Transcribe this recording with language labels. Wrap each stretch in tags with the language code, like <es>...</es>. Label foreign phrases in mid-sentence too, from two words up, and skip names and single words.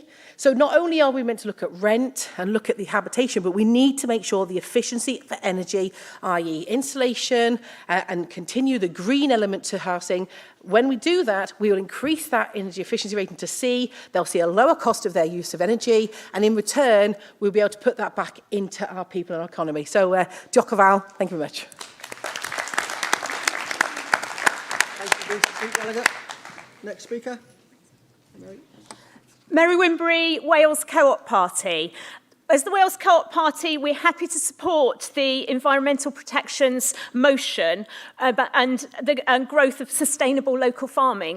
<en>So not only are we meant to look at rent and look at the habitation, but we need to make sure the efficiency for energy, i.e. insulation, and continue the green element to housing. When we do that, we will increase that energy efficiency rating to C. They'll see a lower cost of their use of energy, and in return, we'll be able to put that back into our people and our economy. So,</en> <cy>diolch yn fawr.</cy> <en>Thank you very much. Thank you, Delegate. Next speaker. Mary Wimbury, Wales Co-op Party. As the Wales Co-op Party, we're happy to support the environmental protections motion and the growth of sustainable local farming.</en>